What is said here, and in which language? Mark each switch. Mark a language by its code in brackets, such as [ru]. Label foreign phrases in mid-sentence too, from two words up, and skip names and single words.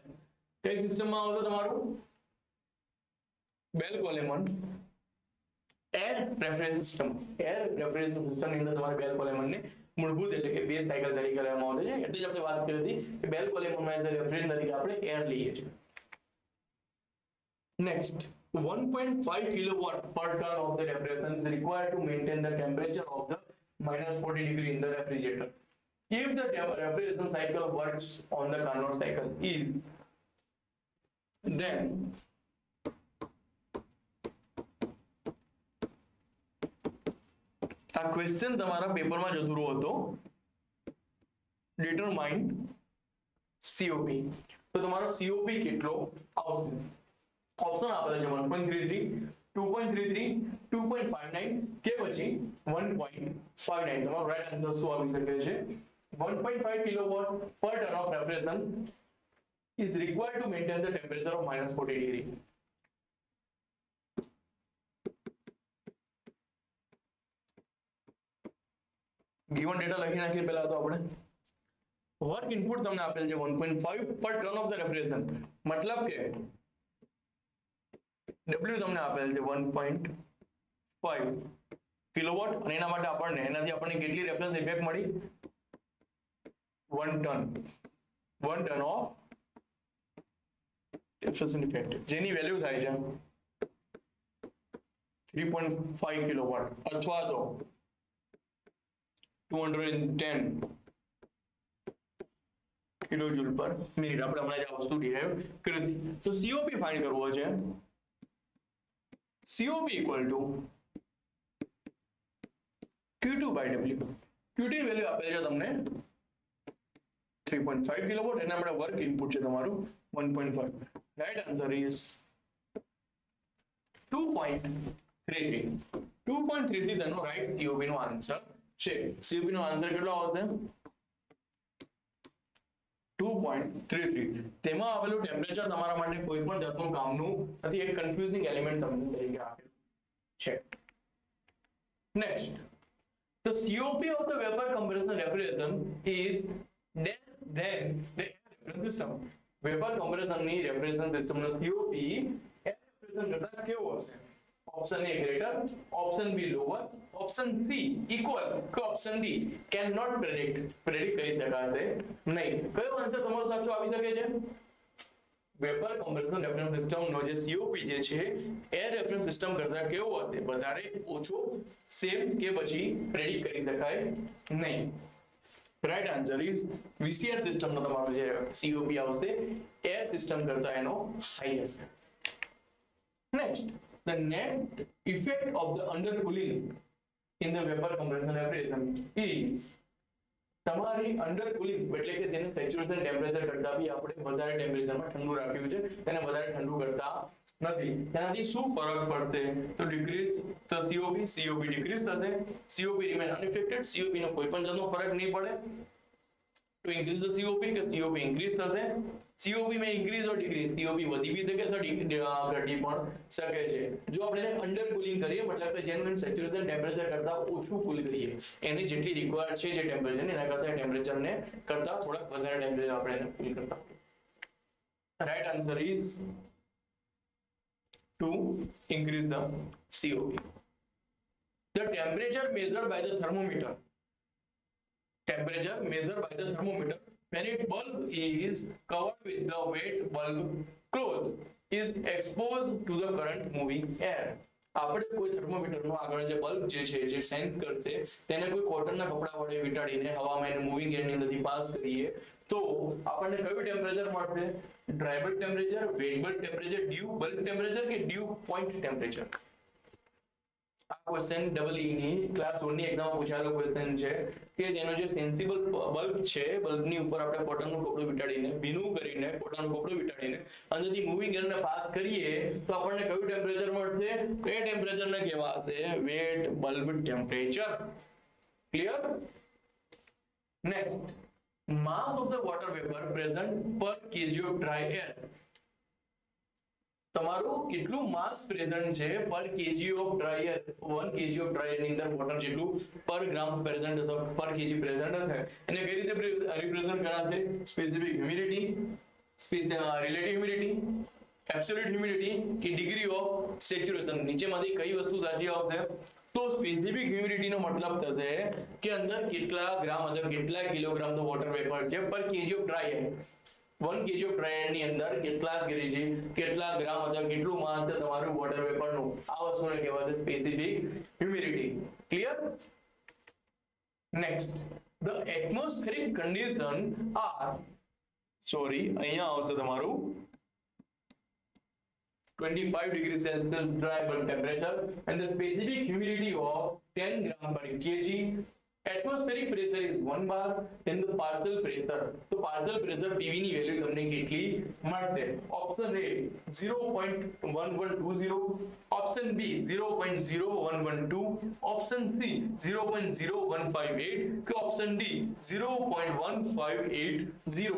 [gu] કઈ સિસ્ટમમાં આવશે તમારું? બેલ-કોલેમન એર રેફ્રિજરેશન સિસ્ટમ. [en] air refrigeration system [gu] ની અંદર તમારે બેલ-કોલેમન ને મૂળભૂત એટલે કે [en] base cycle [gu] તરીકે લેવામાં આવે છે. એટલે જ આપણે વાત કરી હતી કે બેલ-કોલેમન માં [en] as refrigeration [gu] તરીકે આપણે એર લઈએ છીએ. [en] નેક્સ્ટ, 1.5 kilowatt per ton of the refrigeration is required to maintain the temperature of the -40 degree in the refrigerator. If the refrigeration cycle works on the Carnot cycle is, then [gu] આ ક્વેશ્ચન તમારા પેપરમાં જ અધૂરો હતો. [en] determine COP. [gu] તો તમારો COP કેટલો આવશે? ઓપ્શન આપેલા છે 1.33, 2.33, 2.59 કે પછી 1.59. તમારો [en] right answer [gu] શું આવી શકે છે? [en] 1.5 kilowatt per ton of refrigeration is required to maintain the temperature of -40 degree. given data [gu] લખી નાખીએ પહેલા તો આપણે. [en] work input [gu] તમને આપેલ છે 1.5 [en] per ton of the refrigeration, [gu] મતલબ કે W તમને આપેલ છે 1.5 કિલોવોટ અને એનાથી આપણને કેટલી [en] reference effect [gu] મળી? 1 [en] ton of refrigeration effect, [gu] જેની વેલ્યુ થાય છે 3.5 કિલોવોટ અથવા તો 210 [en] kilojoule per minute. [gu] આપણે હમણાં જ આ વસ્તુ ડિરાઈવ કરી હતી. તો [en] COP find [gu] કરવો છે. [en] COP equal to Q2 by W. [gu] Q2 ની વેલ્યુ આપેલ છે તમને 3.5 કિલોવોટ અને આપણે [en] work input [gu] છે તમારું 1.5. [en] right answer is 2.33. [gu] 2.33 તેનો [en] right COP [gu] નો આન્સર છે. COP નો આન્સર કેટલો આવશે? 2.33. તેમાં આવેલું ટેમ્પરેચર તમારા માટે કોઈ પણ જાતનું કામનું નથી. એક [en] confusing element [gu] તમને તરીકે આપેલું છે. નેક્સ્ટ, [en] the COP of the vapor compression refrigeration is less than the air refrigeration system. vapour compression [gu] ની રેફ્રિજરેશન સિસ્ટમનો COP [en] air refrigeration [gu] કરતા કેવો હશે? [en] option A greater, option B lower, option C equal [gu] કે [en] option D cannot predict [gu] કરી શકાશે નહીં. કયો આન્સર તમારો સાચો આવી શકે છે? [en] vapour compression refrigeration [gu] સિસ્ટમનો જે COP જે છે [en] air refrigeration system [gu] કરતા કેવો હશે? વધારે, ઓછો, સેમ કે પછી પ્રેડિક્ટ કરી શકાય નહીં? [en] right answer is VCR [gu] સિસ્ટમનો તમારો જે COP આવશે [en] air system [gu] કરતા એનો હાઈ હશે. નેક્સ્ટ, [en] the net effect of the undercooling in the vapor compression refrigeration is, [gu] તમારી અંડરકુલિંગ એટલે કે તેને [en] saturation temperature [gu] કરતા બી આપણે વધારે ટેમ્પરેચરમાં ઠંડુ રાખ્યું છે, તેને વધારે ઠંડુ કરતા નથી. તેનાથી શું ફરક પડશે? તો ડિક્રીઝ તો COP ડિક્રીઝ થશે, [en] COP remain unaffected, [gu] COP નો કોઈ પણ જાતનો ફરક નહીં પડે. તો [en] increase the COP [gu] કે COP ઇન્ક્રીઝ થશે. [hi] COP में इंक्रीज और डिक्रीज, [gu] COP વધી બી શકે તો ઘટી પણ શકે છે. જો આપણે અંડર કુલિંગ કરીએ મતલબ કે જેનું [en] saturation temperature [gu] કરતા ઓછું કુલ કરીએ, એની જેટલી રિક્વાયર્ડ છે જે ટેમ્પરેચર ને એના કરતા ટેમ્પરેચર ને કરતા થોડાક વધારે ટેમ્પરેચર આપણે એને કુલ કરતા. [en] right answer is to increase the COP. The temperature measured by the thermometer when its bulb is covered with the wet bulb cloth is exposed to the current moving air. [gu] આપણે કોઈ થર્મોમીટરનો આગળ જે બલ્બ જે છે જે સેન્સ કરશે તેને કોઈ કોટનના કપડા વડે વીંટાળીને હવામાં એને મૂવિંગ એરની અંદરથી પાસ કરીએ તો આપણને કયું ટેમ્પરેચર મળશે? [en] dry bulb temperature, wet bulb temperature, dew bulb temperature કે dew point temperature? [gu] આ ક્વેશ્ચન [en] double E [gu] ની ક્લાસ 1 ની એક્ઝામમાં પૂછાયેલો ક્વેશ્ચન છે કે જેનો જે [en] sensible bulb [gu] છે બલ્બની ઉપર આપણે કોટનનું કપડું વીંટાળીને ભીનું કરીને કોટનનું કપડું વીંટાળીને અંદરથી મૂવિંગ એરને પાસ કરીએ તો આપણને કયું ટેમ્પરેચર મળશે? તો એ ટેમ્પરેચરને કહેવાશે [en] wet bulb temperature. [gu] ક્લિયર? નેક્સ્ટ, [en] mass of the water vapor present per kg of dry air. [gu] તમારું કેટલું [en] mass present [gu] છે [en] per kg of dry air? [gu] 1 [en] kg of dry air [gu] ની અંદર વોટર જેટલું [en] per gram [gu] પ્રેઝન્ટ હશે, [en] per kg [gu] પ્રેઝન્ટ હશે. એને કઈ રીતે રિપ્રેઝન્ટ કરાશે? [en] specific humidity, relative humidity, absolute humidity કે degree of saturation? [gu] નીચેમાંથી કઈ વસ્તુ સાચી આવશે? તો [en] specific humidity [gu] નો મતલબ થશે કે અંદર કેટલા ગ્રામ અથવા કેટલા કિલોગ્રામ નો [en] water vapour [gu] છે [en] per kg of dry air. [gu] 1 [en] kg of dry air [gu] ની અંદર કેટલા કેજી, કેટલા ગ્રામ અથવા કેટલું માસ છે તમારું [en] water vapour [gu] નું? આ વસ્તુને કહેવાય છે [en] specific humidity. [gu] ક્લિયર? નેક્સ્ટ, [en] the atmospheric condition are, [gu] અહીંયા આવશે તમારું [en] 25 degrees Celsius dry bulb temperature and the specific humidity of 10 gram per kg. Atmospheric pressure is 1 bar. Then the partial pressure, [gu] તો [en] partial pressure PV [gu] ની વેલ્યુ તમને કેટલી મળશે? ઓપ્શન A 0.1120, ઓપ્શન B 0.0112, ઓપ્શન C 0.0158 કે ઓપ્શન D 0.1580.